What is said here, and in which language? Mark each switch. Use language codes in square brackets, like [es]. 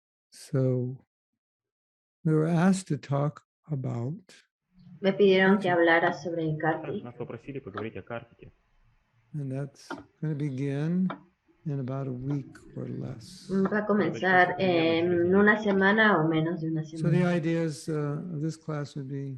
[en] So we were asked to talk about. [es] Me pidieron que hablara sobre Kartika. [en] And that's going to begin in about a week or less. [es] Va a comenzar en una semana o menos de una semana. [en] So the ideas of this class would be